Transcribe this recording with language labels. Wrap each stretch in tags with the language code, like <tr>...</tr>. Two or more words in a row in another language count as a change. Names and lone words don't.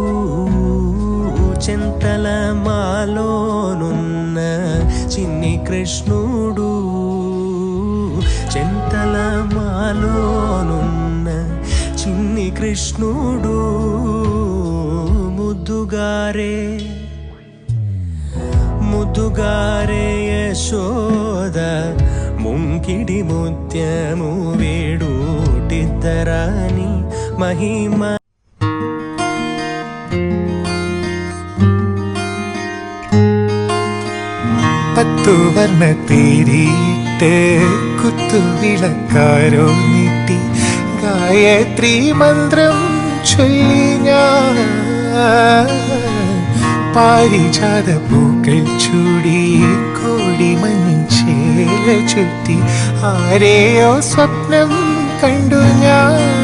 <te>చింతల మాలోనున్న చిన్ని కృష్ణుడు చింతల మాలోనున్న చిన్ని కృష్ణుడు ముద్దుగారే యశోద ముంకిడి ముత్యము వేడుటిద్దరాని మహిమ</te> <ml>പത്തു വർണ്ണ തേരിയിട്ട് കുത്തുവിളക്കാരോ നീട്ടി ഗായത്രി മന്ത്രം ചൊല്ലി ഞാൻ പാരിജാത പൂക്കൾ ചൂടി കോടിമഞ്ഞിൻ ചേല ചുറ്റി ആരെയോ സ്വപ്നം കണ്ടു ഞാൻ</ml>